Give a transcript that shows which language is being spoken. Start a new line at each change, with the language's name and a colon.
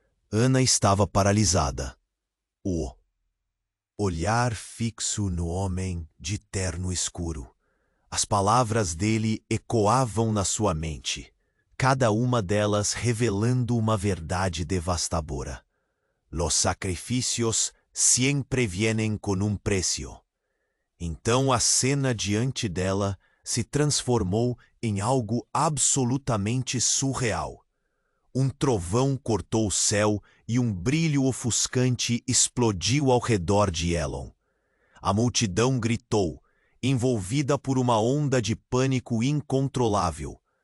Portuguese: Ana estava paralisada. O olhar fixo no homem de terno escuro. As palavras dele ecoavam na sua mente, cada uma delas revelando uma verdade devastadora.
Spanish: Los sacrificios siempre vienen con un precio.
Portuguese: Então a cena diante dela se transformou em algo absolutamente surreal. Um trovão cortou o céu e um brilho ofuscante explodiu ao redor de Elon. A multidão gritou, envolvida por uma onda de pânico incontrolável.